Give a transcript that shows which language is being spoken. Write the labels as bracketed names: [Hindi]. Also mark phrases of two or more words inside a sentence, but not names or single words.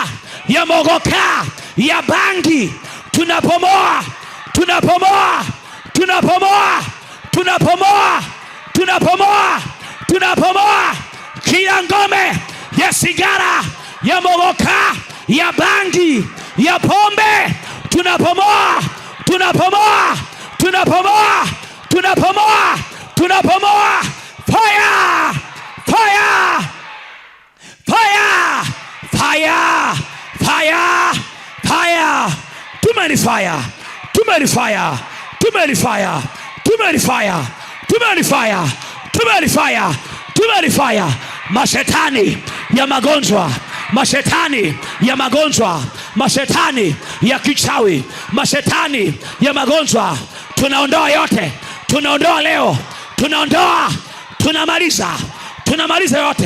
[Swahili] ya mogoka, ya bangi, tunabomoa, tunabomoa, tunabomoa, tunabomoa, tunabomoa, tunabomoa kila ngome ya sigara, ya mogoka, ya bangi, ya pombe, tunabomoa, tunabomoa, tunabomoa, tunabomoa, tunabomoa. [English] Fire, fire, fire, fire, fire, fire. Too many fire, too many fire, too many fire, too many fire, too many fire, too many fire, too many fire. [Swahili] Mashetani ya magonjwa, mashetani ya magonjwa, mashetani ya kichawi, mashetani ya magonjwa, tunaondoa yote, tunaondoa leo, tunaondoa, tunamaliza yote.